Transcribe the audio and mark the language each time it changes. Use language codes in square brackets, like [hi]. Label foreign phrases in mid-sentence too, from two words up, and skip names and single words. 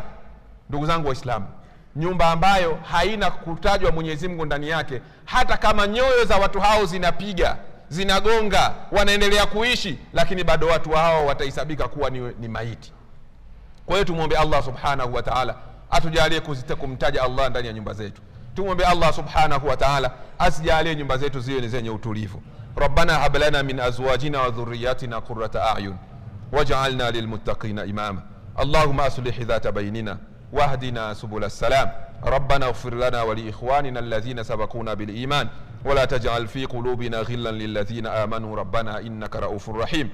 [sw] Ndugu zangu Waislamu, nyumba ambayo haina kutajwa Mwenyezi Mungu ndani yake, hata kama nyoyo za watu hao zinapiga, zinagonga, wanaendelea kuishi, lakini bado watu hao watahesabika kuwa ni maiti. Kwa hiyo tumuombe Allah [ar] سبحانه وتعالى [sw] atujalie kumtaja Allah ndani ya nyumba zetu. Tumuombe Allah [ar] سبحانه وتعالى [sw] asijalie nyumba zetu ziwe ni zenye utulivu. [ar] ربنا هب لنا من أزواجنا وذرياتنا قرة أعين واجعلنا للمتقين إماما. اللهم أصلح ذات بيننا واهدنا سبل السلام. ربنا اغفر لنا ولإخواننا الذين سبقونا بالإيمان ولا تجعل في قلوبنا غلا للذين آمنوا ربنا إنك رؤوف رحيم.